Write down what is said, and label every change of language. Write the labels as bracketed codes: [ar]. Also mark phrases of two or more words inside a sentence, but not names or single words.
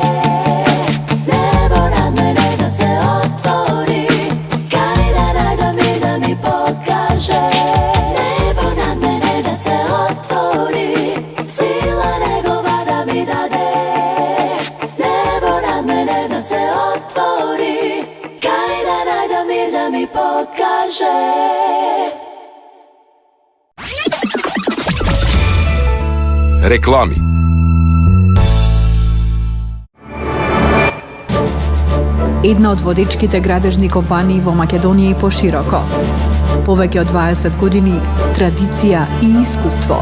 [mk] Небо над мене да се отвори, кај да најда мир да ми покаже. Небо над мене да се отвори, сила негова да ми даде. Небо над мене да се отвори, кај да најда мир да ми покаже. Реклами. Една од водечките градежни компании во Македонија и пошироко. Повеќе од 20 години традиција и искуство.